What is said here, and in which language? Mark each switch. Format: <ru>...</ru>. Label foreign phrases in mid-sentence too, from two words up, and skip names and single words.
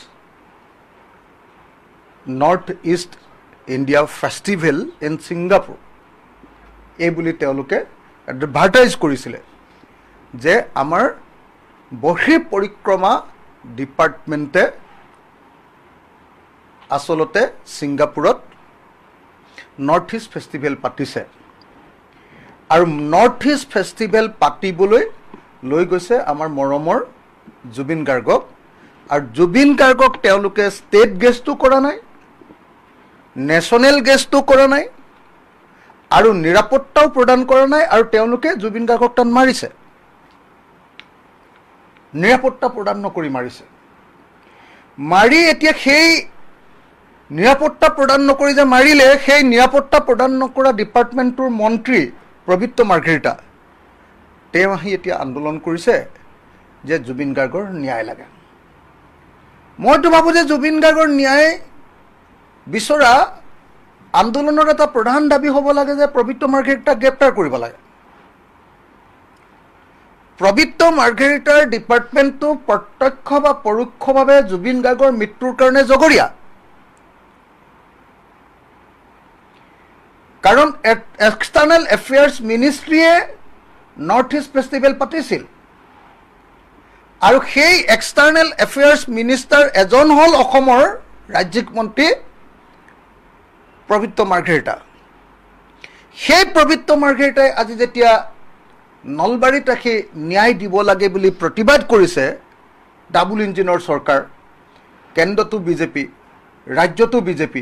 <as>নৰ্থ ইষ্ট ইণ্ডিয়া ফেষ্টিভেল ইন সিঙ্গাপুৰ এই বুলি তেওঁলোকে এডভাৰটাইজ কৰিছিলে যে আমাৰ বহি পৰিক্ৰমা ডিপাৰ্টমেণ্টে আসলতে সিঙ্গাপুৰত নৰ্থ ইষ্ট ফেষ্টিভেল পাতিছে আৰু নৰ্থ ইষ্ট ফেষ্টিভেল পাতিবলৈ লৈ গৈছে আমাৰ মৰমৰ जुबिन गार्गক আৰু जुबिन गार्गক তেওঁলোকে</as> <en>state guestটো</en> <as>কৰা নাই</as> <en>national guestটো</en> <as>কৰা নাই আৰু নিৰাপত্তাও প্ৰদান কৰা নাই আৰু তেওঁলোকে जुबिन गार्गক টান মাৰিছে নিৰাপত্তা প্ৰদান নকৰি মাৰিছে মাৰি এতিয়া সেই নিৰাপত্তা প্ৰদান নকৰি যে মাৰিলে সেই নিৰাপত্তা প্ৰদান নকৰা ডিপাৰ্টমেণ্টৰ মন্ত্ৰী প্ৰবিত্ৰ মাৰ্ঘেৰিটা তেওঁ আহি এতিয়া আন্দোলন কৰিছে যে जुबिन गार्गर ন্যায় লাগে মইতো ভাবো যে जुबिन गार्गर ন্যায় বিচৰা আন্দোলনৰ এটা প্ৰধান দাবী হ'ব লাগে যে প্ৰবিত্ৰ মাৰ্ঘেৰিটাক গ্ৰেপ্তাৰ কৰিব লাগে প্ৰবিত্ৰ মাৰ্ঘেৰিটাৰ ডিপাৰ্টমেণ্টটো প্ৰত্যক্ষ বা পৰোক্ষভাৱে जुबिन गार्गर মৃত্যুৰ কাৰণে জগৰীয়া কাৰণ</as> <en>external affairs ministryয়ে</en> <as>নৰ্থ ইষ্ট ফেষ্টিভেল পাতিছিল আৰু সেই</as> <en>external affairs minister</en> <as>এজন হল অসমৰ ৰাজ্যিক মন্ত্ৰী প্ৰবিত্ৰ মাৰ্ঘেৰিটা সেই প্ৰবিত্ৰ মাৰ্ঘেৰিটাই আজি যেতিয়া নলবাৰীত ৰাখি ন্যায় দিব লাগে বুলি প্ৰতিবাদ কৰিছে</as> <en>double engineৰ</en> <as>চৰকাৰ, কেন্দ্ৰতো বিজেপি, ৰাজ্যতো বিজেপি।</as>